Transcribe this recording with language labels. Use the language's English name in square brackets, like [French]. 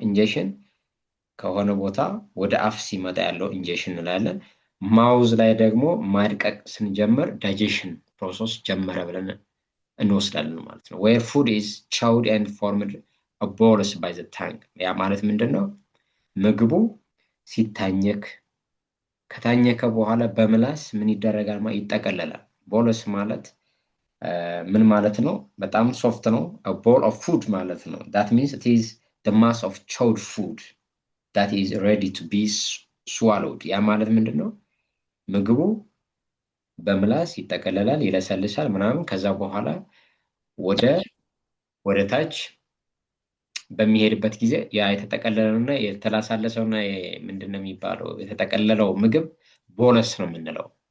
[Amharic] ኢንጀክሽን ከሆነ ቦታ ወደ አፍ ሲመጣ ያለው ኢንጀክሽን እንላለን። ማውዝ ላይ ደግሞ ማድቀቅ ስንጀምር ዳይጀሽን ፕሮሰስ ጀመረ ብለን እንወስዳለን ማለት ነው። [English] where food is chewed and formed a bolus by the tongue። [Amharic] ያ ማለት ምንድነው? ምግቡ ሲታኘክ ከታኘከ በኋላ በምላስ ምን ይደረጋል? ይጠቀለላል። ቦለስ ማለት ምን ማለት ነው? በጣም ሶፍት ነው። [English] a bowl of food [Amharic] ማለት ነው። [English] that means it is the mass of chewed food that is ready to be swallowed። [Amharic] ያ ማለት ምንድነው? ምግቡ በምላስ ይጠቀለላል፣ ይለሰልሳል ምናምን። ከዛ በኋላ ወደ ታች በሚሄድበት ጊዜ ያ የተጠቀለለውና የተላሳለሰውና ምንድነው የሚባለው የተጠቀለለው ምግብ ቦለስ ነው የምንለው።